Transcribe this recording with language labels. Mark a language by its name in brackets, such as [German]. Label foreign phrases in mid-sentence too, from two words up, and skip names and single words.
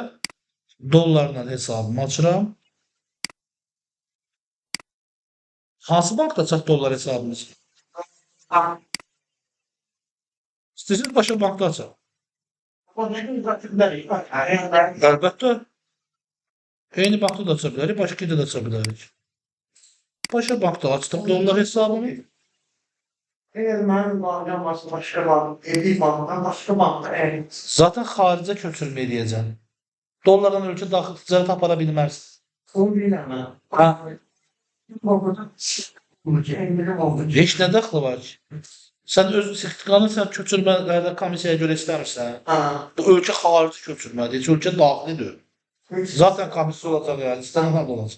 [Azerbaijani] Dollarla hesabımı açıram. Hansı bankda açaq dollar hesabımız? İstəyirsiniz başqa bankda açaq. Əlbəttə. Eyni bankda da aça bilərik, başqa yerdə də aça bilərik. Başqa bankda açdıq dollar hesabımı. [Turkish] Eğer benim bağlayacağım başka bank, bir banktan başka bankta [Azerbaijani] Zaten xaricə köçürmə eləyəcəm. Dollardan ölkə daxil ticarət apara bilmərsən. [Turkish] onu bilemem. [Azerbaijani] Ha. Burada indirim oldu. Heç nə dəxli var ki? Sən öz sertifikatını sən köçürmələrdə komissiyaya görə istəmirsən. Ha. Bu ölkə xarici köçürmədir, heç ölkə daxilidir. Zaten komissiya olacaq yəni, istənilən olacaq.